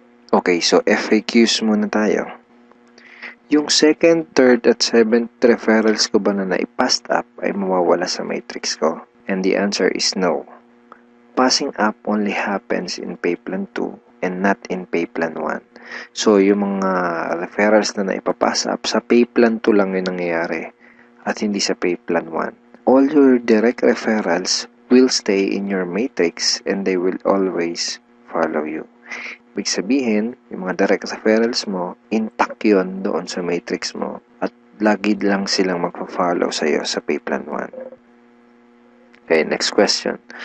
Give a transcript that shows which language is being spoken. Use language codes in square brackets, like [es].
[tl] Okay, so FAQs muna tayo. Yung second, third, at 7th referrals ko ba na naipassed up ay mawawala sa matrix ko? [en] And the answer is no. Passing up only happens in pay plan 2 and not in pay plan 1. [tl] So, yung mga referrals na naipapass up sa pay plan 2 lang yung nangyayari at hindi sa pay plan 1. [en] All your direct referrals will stay in your matrix and they will always follow you. [tl] Ibig sabihin, yung mga direct referrals mo, intact yun doon sa matrix mo at lagi lang silang magpa-follow sa'yo sa pay plan 1. Okay, [en] next question.